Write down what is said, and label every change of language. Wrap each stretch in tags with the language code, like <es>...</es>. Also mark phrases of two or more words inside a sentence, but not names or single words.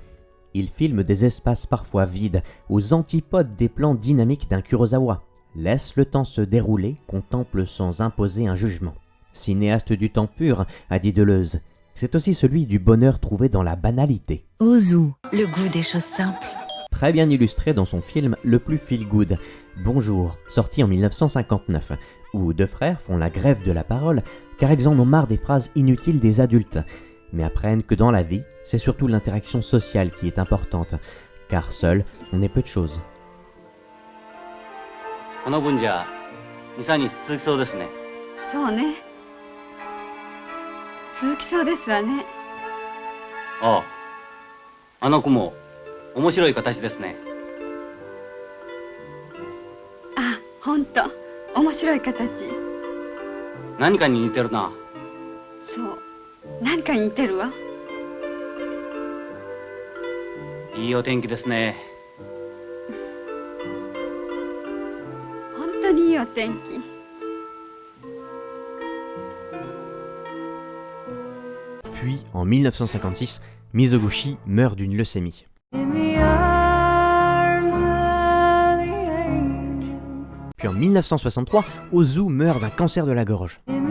<fr>Il filme des espaces parfois vides, aux antipodes des plans dynamiques d'un Kurosawa, laisse le temps se dérouler, contemple sans imposer un jugement. Cinéaste du temps pur, a dit Deleuze, c'est aussi celui du bonheur trouvé dans la banalité. Ozu, le goût des choses simples. Très bien illustré dans son film le plus feel-good, Bonjour, sorti en 1959, où deux frères font la grève de la parole car ils en ont marre des phrases inutiles des adultes, mais apprennent que dans la vie, c'est surtout l'interaction sociale qui est importante, car seul, on est peu de choses.</fr> <ja>この分じゃ2、3日続きそうですね。そうね。続きそうですわね。ああ、あの子も面白い形ですね。あ、ほんと面白い形。何かに似てるな。そう、何かに似てるわ。いいお天気ですね。本当にいいお天気。</ja> <fr>Puis, en 1956, Mizoguchi meurt d'une leucémie. Puis en 1963, Ozu meurt d'un cancer de la gorge.</fr>